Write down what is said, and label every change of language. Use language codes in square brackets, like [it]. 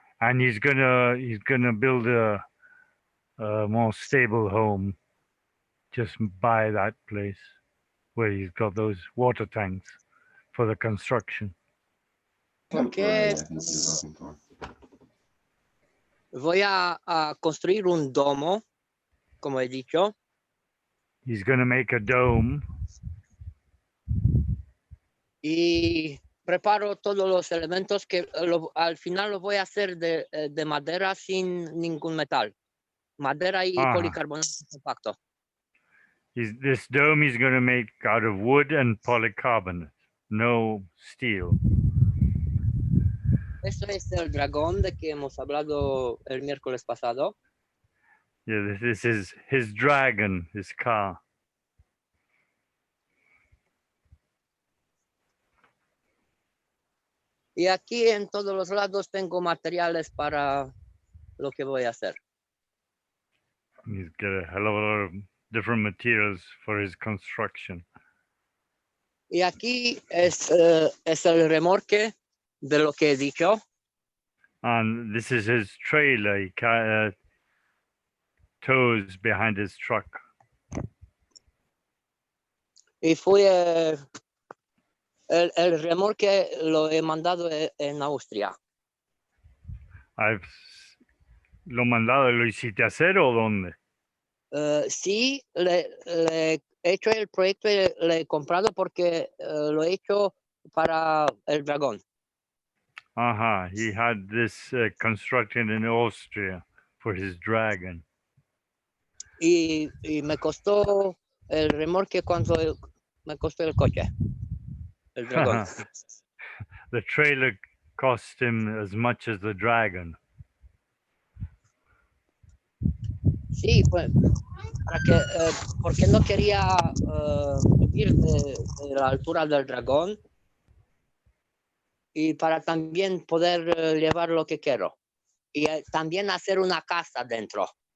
[en] And he's gonna build a more stable home just by that place where he's got those water tanks for the construction. Temporary, I think you're looking for. [es] voy a construir un domo, como he dicho. [en] He's gonna make a dome. [es] Y preparo todos los elementos que al final lo voy a hacer de madera sin ningún metal. Madera y Ajá. policarbonato compacto. [en] This dome he's gonna make out of wood and polycarbonate, no steel. [es] Eso es el dragón de que hemos hablado el miércoles pasado. [en] Yeah, this is his dragon, his car. [es] Y aquí en todos los lados tengo materiales para lo que voy a hacer. [en] He's got a hell of a lot of different materials for his construction. [es] Y aquí es el remolque de lo que he dicho. [en] And this is his trailer. He tows behind his truck. [es] Y fui el remolque lo he mandado en Austria. ¿Lo mandado, lo hiciste hacer o dónde? Sí, le he hecho el proyecto y le he comprado porque lo he hecho para el dragón. [en] Aha, he had this constructed in Austria for his dragon. [es] Y me costó el remolque cuando me costó el coche, el dragón. [en] The trailer cost him as much as the dragon. [es] Sí, pues, porque no quería subir de la altura del dragón y para también poder llevar lo que quiero. Y también hacer una casa dentro.